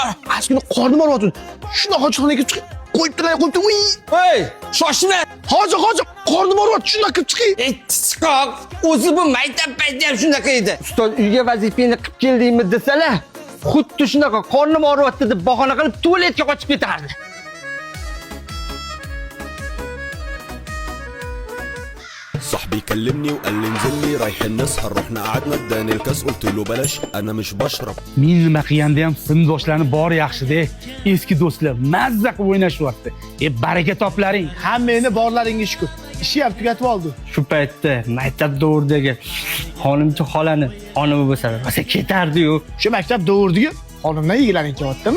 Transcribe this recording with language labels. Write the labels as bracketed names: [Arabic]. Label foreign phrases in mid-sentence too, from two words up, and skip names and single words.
[Uzbek] Aslida qornim og'riyapti. Shuna hojixonaga qo'yib turay, qo'yib. Hey, shoshma. Hozir qornim og'riyapti, shuna kirib chiqay. Chiqoq, o'zi bu maktab payti ham shunaqa edi. Ustoz uyga vazifangni qilib keldingmi desalar, xuddi shunaqa qornim og'riyapti deb bahona qilib tualetga qochib ketardi. [Arabic] صاحبي كلمني وقال لي انزل لي رايحين نسهر رحنا قعدنا اداني الكاس قلت له بلاش انا مش بشرب [Uzbek] Men nima qilganda ham sinfdoshlarni bor yaxshi-da. Eski do'stlar mazza qilib o'ynashyapti. Baraka toplaring, hammangni borlaringga shukr. Ishi ham tugatib oldi. Shu paytda maktab davridagi xonimcha xolani xonimi bo'lsa, rosa ketardi-yu. Shu maktab davridagi xonimdan yigilaring kelyaptimi?